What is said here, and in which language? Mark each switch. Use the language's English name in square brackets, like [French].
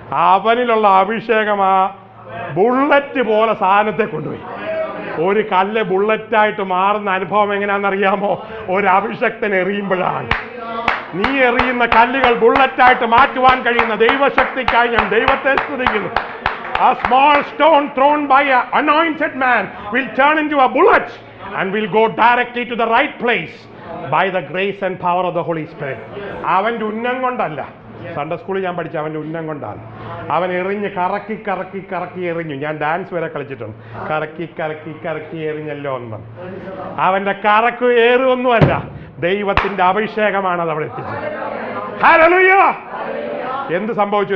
[Malayalam] അവനിലുള്ള അഭിഷേകമാ bullet പോലെ സാധനത്തെ കൊണ്ടുപോയി. ഒരു കല്ല് ബുള്ളറ്റായിട്ട് മാറുന്ന അനുഭവം എങ്ങനെയാണെന്നറിയാമോ? ഒരു അഭിഷക്തൻ എറിയുമ്പോഴാണ്. നീ എറിയുന്ന കല്ലുകൾ ബുള്ളറ്റായിട്ട് മാറ്റുവാൻ കഴിയുന്ന ദൈവശക്തിക്കായി ഞാൻ ദൈവത്തെ സ്തുതിക്കുന്നു. [English] A small stone thrown by an anointed man will turn into a bullet and will go directly to the right place by the grace and power of the Holy Spirit. [Malayalam] അവൻ്റെ ഉന്നം കൊണ്ടല്ല, സൺഡേ സ്കൂളിൽ ഞാൻ പഠിച്ച അവൻ്റെ ഉന്നം കൊണ്ടാണ്. അവൻ എറിഞ്ഞ് കറക്കി കറക്കി കറക്കി എറിഞ്ഞു. ഞാൻ ഡാൻസ് വരെ കളിച്ചിട്ടുണ്ട്. കറക്കി കറക്കി കറക്കി എറിഞ്ഞല്ലോ എന്ന്. അവൻ്റെ കറക്കു ഏറുമൊന്നുമല്ല, ദൈവത്തിന്റെ അഭിഷേകമാണ് അത് അവിടെ എത്തിച്ചത്. ഹല്ലേലൂയ! എന്ത് സംഭവിച്ചു?